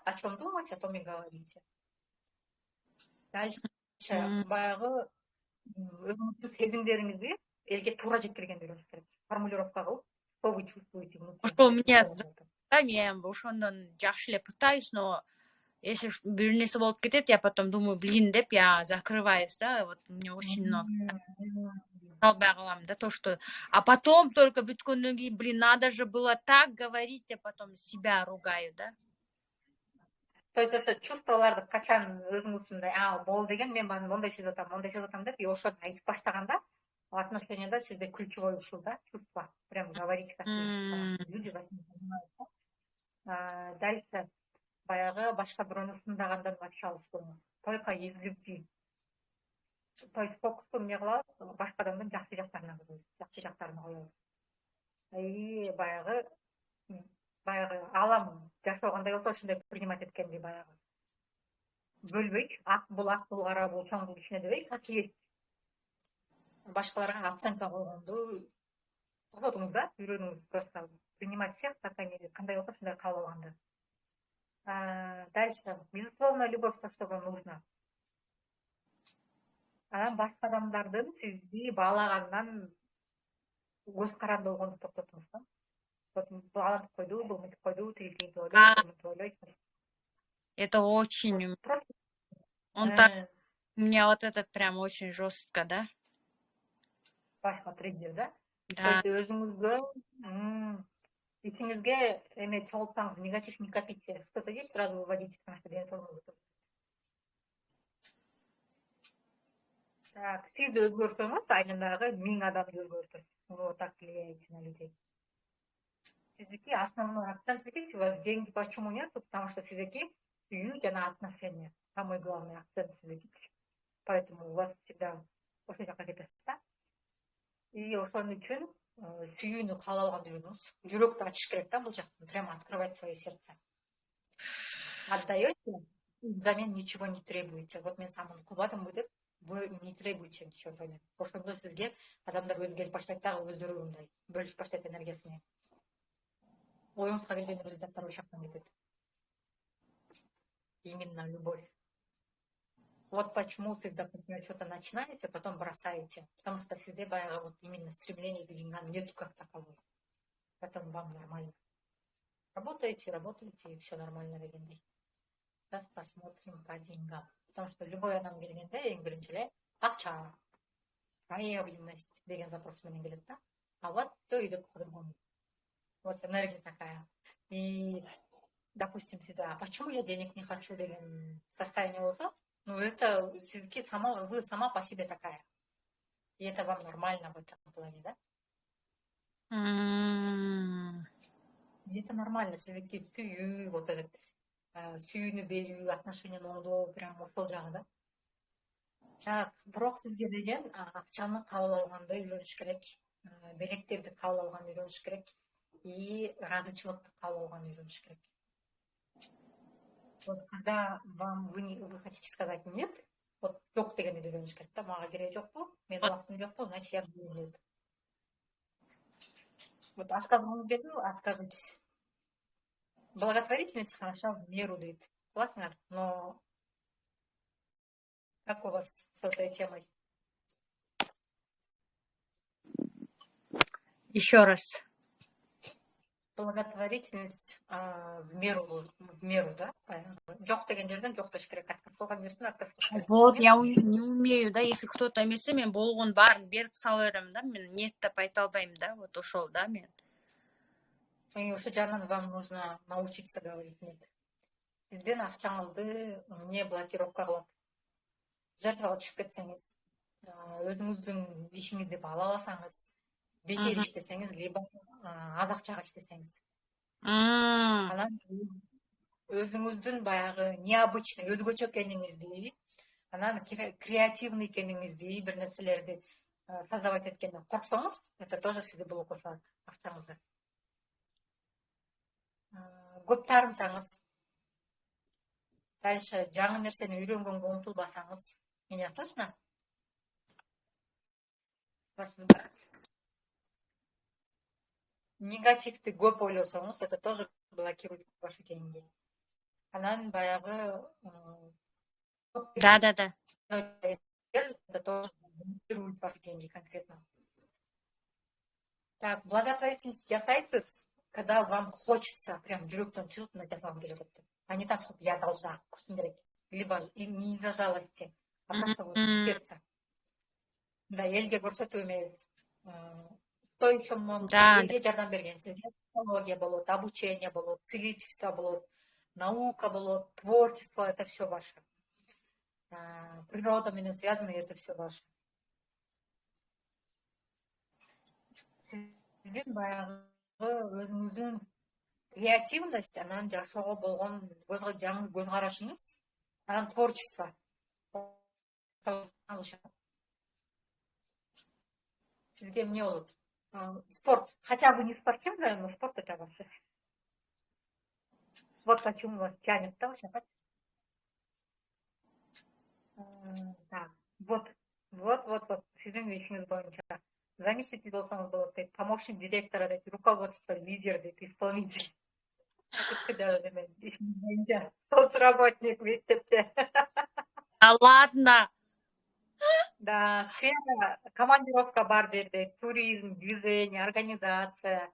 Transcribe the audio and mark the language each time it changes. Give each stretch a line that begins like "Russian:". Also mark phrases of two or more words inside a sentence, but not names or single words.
Russian: О чем думаете, о том и говорите.
Kyrgyz: Дальше баягы өзүңүздүн сезимдериңизди элге туура жеткиргенди болуш керек. Формулировка кылып,
Russian: что вы чувствуете внутри.
Kyrgyz: Ошол меня да, мен ошондон жакшы эле пытаюсь,
Russian: но если
Kyrgyz: бир нерсе болуп кетет,
Russian: я потом думаю, блин, деп я закрываюсь, да, вот мне очень много.
Kyrgyz: Албай калам, да,
Russian: то, что... А потом только
Kyrgyz: бүткөндөн кийин,
Russian: блин, надо же было так говорить, я потом себя ругаю, да.
Kyrgyz: То есть это чувстволорду качан өзүңүз мындай, болду деген, мен мондай сезип атам деп, и ошону айтып баштаганда, отношенияда сизде ключевой ушул да,
Russian: чувство. Прям говорить как есть. Люди вас не понимают.
Kyrgyz: Дальше баягы башка бирөөнү сындагандан вообще алыс болуңуз.
Russian: Только из любви.
Kyrgyz: То есть фокусту эмне кылабыз, башка адамдын жакшы жактарына коебуз, жакшы жактарына коебуз. И баягы алам жашагандай болсо ошондой принимать эткенди баягы. Бөлбөйт, ак бул кара бул чоң бул кичине дебей,
Russian: как есть.
Kyrgyz: Башкаларга оценка койгонду токотуңуз да, үйрөнүңүз
Russian: просто принимать всех, как они,
Kyrgyz: кандай болсо ошондой кабыл алганды.
Russian: Дальше, безусловная любовь, то, что вам нужно.
Kyrgyz: Анан башка адамдардын сизди баалагандан көз каранды болгонду токтотуңуз да. Бул антип койду, бул мынтип койду, тиги тигинтип ойлойт, мынтип ойлойт.
Russian: Это очень... Он так... У меня вот этот прям очень жестко, да?
Kyrgyz: Башка триггер, да?
Russian: Да.
Kyrgyz: То есть өзүңүзгө ичиңизге эме чогултсаңыз,
Russian: негатив не копите. Что-то есть, сразу выводите, потому что денсаулыгыңыз. Так,
Kyrgyz: сизди өзгөртсөңүз, айнадагы 1000 адамды өзгөртөт.
Russian: Вот так влияете на людей. Сиздики основной акцент, видите, у вас деньги почему нет?
Kyrgyz: Потому что сиздики сүйүү жана отношения.
Russian: Самый главный акцент сиздики. Поэтому у вас всегда
Kyrgyz: ошол жака кетесиз да. И ошон үчүн сүйүүнү кабыл алганды үйрөнүңүз. Жүрөктү ачыш керек да бул жактан.
Russian: Прямо открывать свое сердце. Отдаете, взамен ничего не требуете. Вот
Kyrgyz: мен сам кылбадым деп,
Russian: вы не требуете ничего взамен.
Kyrgyz: Ошондо сизге адамдар өзү келип баштайт дагы өздөрү мындай бөлүшүп баштайт энергиясын. Оюңузга келген результаттар ошол жактан кетет.
Russian: Именно любовь. Вот почему сиз, допустим, что-то начинаете, потом бросаете. Потому что
Kyrgyz: сизде баягы
Russian: вот именно стремление к деньгам нету как такового. Поэтому вам нормально. Работаете, и все нормально дегендей. Сейчас посмотрим по деньгам.
Kyrgyz: Потому что любой адам келгенде эң биринчи эле акча, проявленность деген запрос менен келет да.
Russian: А у вас все идет по-другому. У вас энергия такая. И, допустим, всегда, почему я денег не хочу деген состояние болсо, ну это вы сама по себе такая. И это вам нормально в этом плане, да? И это нормально.
Kyrgyz: Сиздики сүйүү,
Russian: вот этот
Kyrgyz: сүйүүнү берүү, отношения оңдоо, прям ошол жагы да. Так, бирок сизге деген акчаны кабыл алганды үйрөнүш керек, белектерди кабыл алганды үйрөнүш керек и ыраазычылыкты кабыл алганды үйрөнүш керек.
Russian: Вот когда вы хотите сказать нет,
Kyrgyz: вот жок дегенди үйрөнүш керек да, мага кереги жокпу, менин убактым жокпу,
Russian: значит я буду нет. Вот отказывать беру, отказывать. Благотворительность хороша в меру, говорит. Классно, но как у вас с этой темой? Еще раз. Благотворительность в меру, да?
Kazakh: Жоқ деген жерден жоқ деуш керек, отказ қылған жерден отказ қылыш керек.
Russian: Вот, я не умею, да, если кто-то
Kazakh: емесе, мен болгон барын беріп сала беремін, да, мен ниеттеп айта албаймын, да, вот ошол, да, мен.
Kyrgyz: И ошол жагынан
Russian: вам нужно научиться говорить нет.
Kyrgyz: Сиздин акчаңызды не блокировка кылат. Жертвага түшүп кетсеңиз, өзүңүздүн ишиңизди баалап алсаңыз, бекер иштесеңиз, либо аз акчага иштесеңиз. Анан өзүңүздүн баягы необычный, өзгөчө экениңизди, анан креативный экениңизди, бир нерселерди создавать эткенден корксоңуз,
Russian: это тоже
Kyrgyz: сизди блокко салат акчаңызды. Көп таарынсаңыз, дальше жаңы нерсени үйрөнгөнгө умтулбасаңыз,
Russian: меня слышно?
Kyrgyz: Негативди көп ойлосоңуз,
Russian: это тоже блокирует ваши деньги.
Kyrgyz: Анан баягы
Russian: Да. это тоже блокирует ваши деньги конкретно.
Kyrgyz: Так, благотворительность жасайсыз,
Russian: когда вам хочется,
Kyrgyz: прям жүрөктөн чыгып мына жасагым келип атат.
Russian: А не так, чтобы я должна,
Kyrgyz: кушум керек.
Russian: Либо не из-за жалости, а просто вот из сердца.
Kyrgyz: Да, элге көрсөтүү эмес. Кто еще элге жардам берген? Сизге психология болот, обучение болот, целительство болот, наука болот,
Russian: творчество, это все ваше.
Kyrgyz: Природа менен связано,
Russian: это все ваше.
Kyrgyz: Сиздин баягы өзүңүздүн креативность, анан жашоого болгон жаңы көз карашыңыз, анан творчество. Сизге эмне болот?
Russian: Спорт. Хотя бы не спортивная, но спорт это вообще. Вот почему вас тянет, да, вообще? Так, вот.
Kyrgyz: Сиздин ишиңиз боюнча. Заместитель болсоңуз болот дейт, помощник директора дейт, руководство, лидер дейт, исполнитель. Соцработник мектепте.
Russian: А ладно.
Kyrgyz: Да, сфера, командировка бар дейт, туризм, движение, организация.